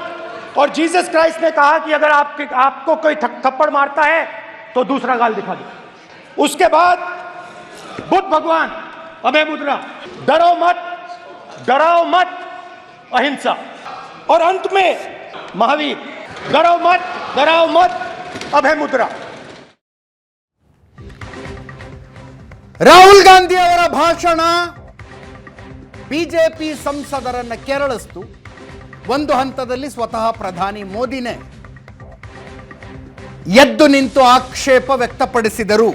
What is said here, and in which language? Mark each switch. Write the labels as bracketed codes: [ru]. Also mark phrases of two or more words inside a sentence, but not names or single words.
[hi] और जीसस क्राइस्ट ने कहा कि अगर आपको कोई थप्पड़ मारता है तो दूसरा गाल दिखा दो। उसके बाद बुद्ध भगवान, अभय मुद्रा, डरो मत, डराओ मत, अहिंसा। और अंत में महावीर, डरो मत, डराओ मत, अभय मुद्रा। [kn] ರಾಹುಲ್ ಗಾಂಧಿ ಅವರ ಭಾಷಣ ಬಿಜೆಪಿ ಸಂಸದರನ್ನ ಕೆರಳಿಸ್ತು. ಒಂದು ಹಂತದಲ್ಲಿ ಸ್ವತಃ ಪ್ರಧಾನಿ ಮೋದಿನೇ ಎದ್ದು ನಿಂತು ಆಕ್ಷೇಪ ವ್ಯಕ್ತಪಡಿಸಿದರು.